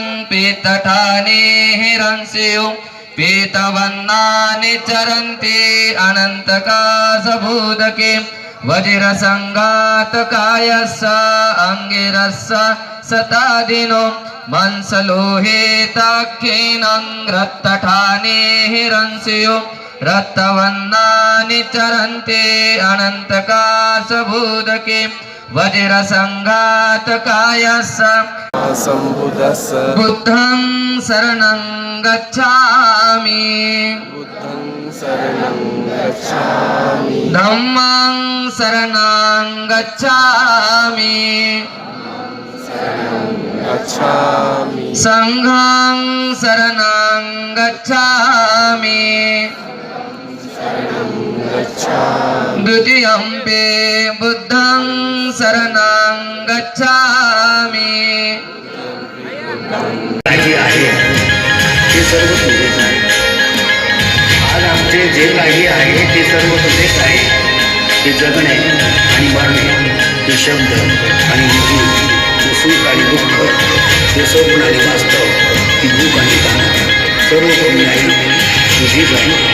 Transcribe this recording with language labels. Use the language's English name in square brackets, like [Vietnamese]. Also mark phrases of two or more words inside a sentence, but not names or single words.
[Pali] पीतठाने हिरणसियो पीतवन्नानि चरन्ते अनंतकास भूदके वज्र संघात कायस्स अंगिरस्स सतादिनो मंसलोहे ताख्येनं रत्तठाने हिरणसियो रत्तवन्नानि चरन्ते अनंतकास भूदके वज्र संघात कायस्स बुद्धं शरणं गच्छामि धम्मं शरणं गच्छामि संघं शरणं गच्छामि द्वितीयंपि बुद्धं शरणं गच्छामि. [Marathi] ते सर्व तुझेच आहे. आज आमचे जे काही आहे ते सर्व तुझेच आहे. ते जगणे आणि मरणे, ते शब्द आणि विधी, ते सुख आणि दुःख, ते स्वप्न आणि वास्तव, ती भूक आणि ताण, सर्व कमी आहे तुझीच आहे.